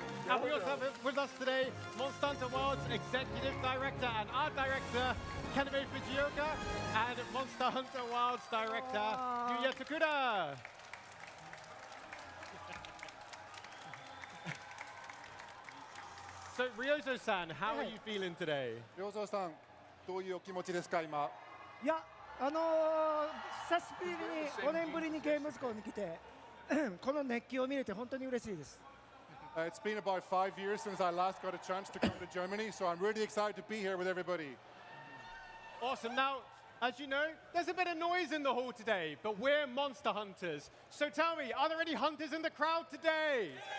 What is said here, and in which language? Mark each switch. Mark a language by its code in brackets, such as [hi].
[en] And we also have with us today Monster Hunter Wilds Executive Director and Art Director, Kaname Fujioka, and Monster Hunter Wilds Director, Yuya Tokuda. So Ryozo-san, how are you feeling today? [ja] 良三さん、どういうお気持ちですか、今。いや、久しぶりに5年ぶりにゲームズコに来てこの熱気を見れて本当に嬉しいです。 [en] It's been about 5 years since I last got a chance to come to Germany, so I'm really excited to be here with everybody. Awesome. Now, as you know, there's a bit of noise in the hall today, but we're monster hunters. So tell me, are there any hunters in the crowd today?